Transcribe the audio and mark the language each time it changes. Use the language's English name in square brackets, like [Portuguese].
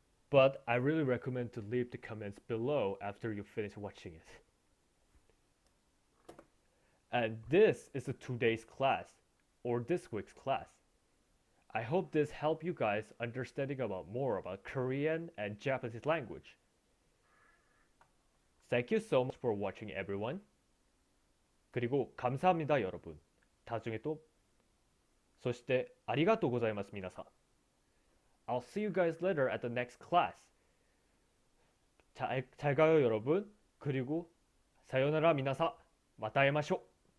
[English] But I really recommend to leave the comments below after you finish watching it. And this is a today's class, or this week's class. I hope this helped you guys understanding more about Korean and Japanese language. Thank you so much for watching everyone. [Korean] 그리고 감사합니다 여러분. 나중에 또 [Japanese] そしてありがとうございます皆さん. [English] I'll see you guys later at the next class. [Korean] 잘 가요 여러분. 그리고 [Japanese] 사요나라 미나사. また会いましょう.